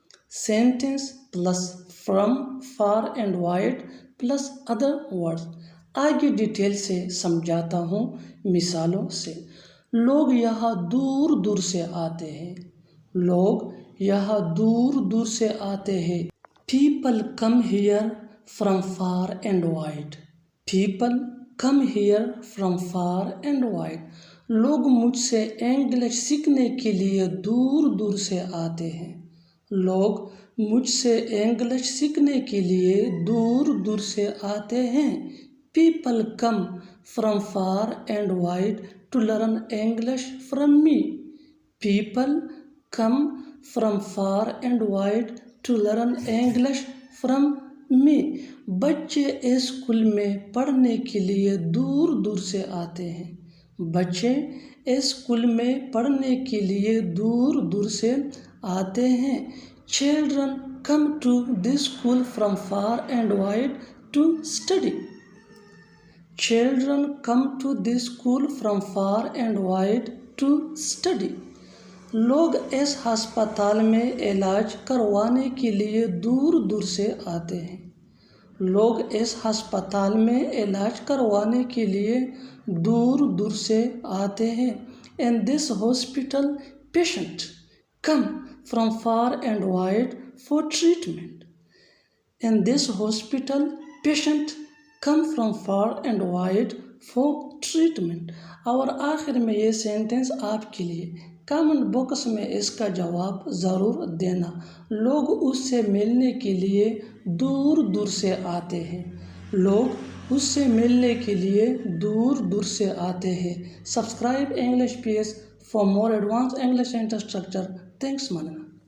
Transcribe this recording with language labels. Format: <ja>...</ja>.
<en>Sentence plus from, for and white plus other words.</en> <ur>آگے detail سے سمجھاتا ہوں مثالوں سے. لوگ یہاں دور دور سے آتے ہیں. لوگ یہاں دور دور سے آتے ہیں.</ur> <en>People come here from far and wide. People come here from far and wide.</en> <ur>لوگ مجھ سے انگلش سیکھنے کے لیے دور دور سے آتے ہیں. لوگ مجھ سے انگلش سیکھنے کے لیے دور دور سے آتے ہیں.</ur> <en>People come from far and wide to learn English from me. People come from far and wide to learn English from me.</en> <ur>بچے اسکول میں پڑھنے کے لیے دور دور سے آتے ہیں. بچے اسکول میں پڑھنے کے لیے دور دور سے آتے ہیں.</ur> <en>Children come to this school from far and wide to study. Children come to this school from far and wide to study.</en> <ur>لوگ اس ہسپتال میں علاج کروانے کے لیے دور دور سے آتے ہیں. لوگ اس ہسپتال میں علاج کروانے کے لیے دور دور سے آتے ہیں.</ur> <en>In this hospital, patients come from far and wide for treatment. In this hospital, patients come from far and wide for treatment.</en> <ur>اور آخر میں یہ سینٹنس آپ کے لیے کامنٹ باکس میں اس کا جواب ضرور دینا. لوگ اس سے ملنے کے لیے دور دور سے آتے ہیں. لوگ اس سے ملنے کے لیے دور دور سے آتے ہیں.</ur> <en>Subscribe English PS for more advanced English sentence structure. Thanks, man.</en>